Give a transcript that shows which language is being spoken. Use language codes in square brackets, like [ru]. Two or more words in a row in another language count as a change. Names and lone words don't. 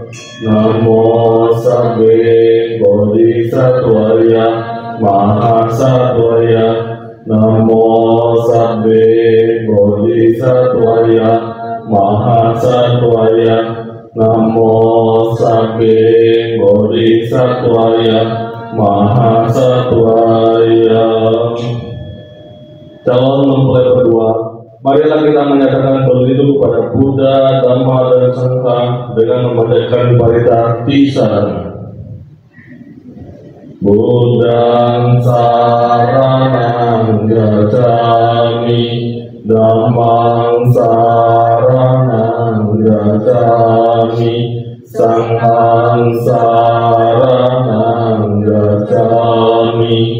[pi] Namo sabbe bodhisattvaya mahasattvaya. Namo sabbe bodhisattvaya mahasattvaya. Namo sabbe bodhisattvaya mahasattvaya. [id] Calon mempelai berdua, marilah kita menyatakan berlindung kepada Buddha, Dhamma, dan Sangha dengan memanjatkan Parita Tisarana. [pi] Buddhang saranang gacchami, Dhammang saranang gacchami, Sanghang saranang gacchami.